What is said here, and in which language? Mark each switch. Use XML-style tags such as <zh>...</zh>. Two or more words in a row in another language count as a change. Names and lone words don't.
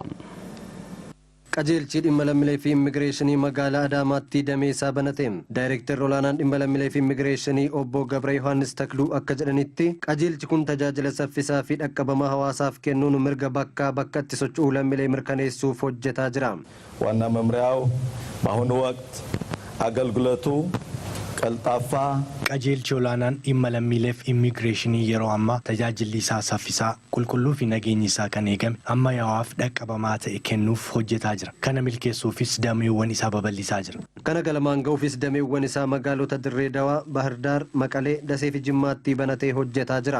<om>Qajeelchi dhimma lammiilee fi immigireeshinii magaalaa Adaamaatti dameesaa banatee. Daayirektar olaanaan dhimma lammiilee fi immigireeshinii obbo Gabra Yohaannis Takluu akka jedhanitti qajeelchi kun tajaajila saffisaa fi dhaqqabamaa hawaasaaf kennuun mirga bakkaa bakkatti socho'uu lammiilee mirkaneessuuf hojjetaa jira.</om> <am>ዋና መምሪያው በአሁኑ ወቅት አገልግሎቱ ቀልጣፋ</am> <om>qajeelchi olaanaan dhimma lammiileef immigireeshinii yeroo ammaa tajaajilli isaa saffisaa qulqulluu fi nageenyi isaa kan eegame ammayyaa'aaf dhaqqabamaa ta'e kennuuf hojjetaa jira. Kana milkeessuufis dameewwan isaa babal'isaa jira. Kana galmaan ga'uufis dameewwan isaa magaalota Dirree Dawaa, Bahar Daar, Maqalee, Dasee fi Jimmaatti banatee hojjetaa jira.</om>